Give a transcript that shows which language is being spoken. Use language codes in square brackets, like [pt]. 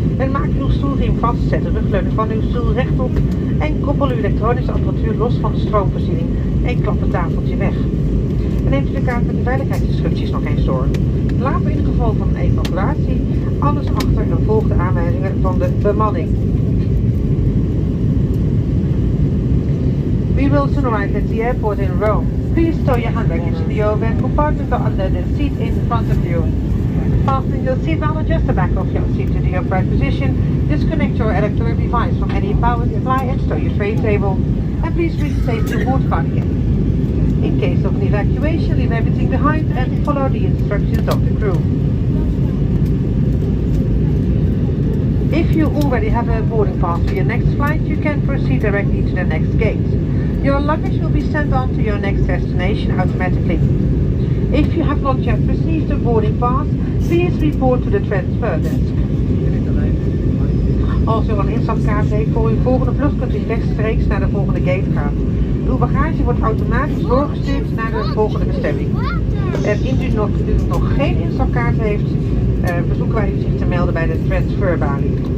[nl] En maak uw stoelriem vast, zet de rugleuning van uw stoel rechtop en koppel uw elektronische apparatuur los van de stroomvoorziening en klap het tafeltje weg. En neemt u de kaart met de veiligheidsinstructies nog eens door. Laat in het geval van een evacuatie alles achter en volg de aanwijzingen van de bemanning. [en] We will soon arrive at the airport in Rome. Please stow your hand baggage in the overhead compartment or under the seat in front of you. Fasten your seatbelt, adjust the back of your seat to the upright position. Disconnect your electronic device from any power supply and stow your tray table. And please reach safety board cardigan. In case of an evacuation, leave everything behind and follow the instructions of the crew. If you already have a boarding pass for your next flight, you can proceed directly to the next gate. Your luggage will be sent on to your next destination automatically. If you have not yet received a boarding pass, please report to the transfer desk. [nl] Als u een instapkaart heeft voor uw volgende vlucht, kunt u rechtstreeks naar de volgende gate gaan. Uw bagage wordt automatisch doorgestuurd naar de volgende bestemming. En indien u nog geen instapkaart heeft, verzoeken wij u zich te melden bij de transferbalie.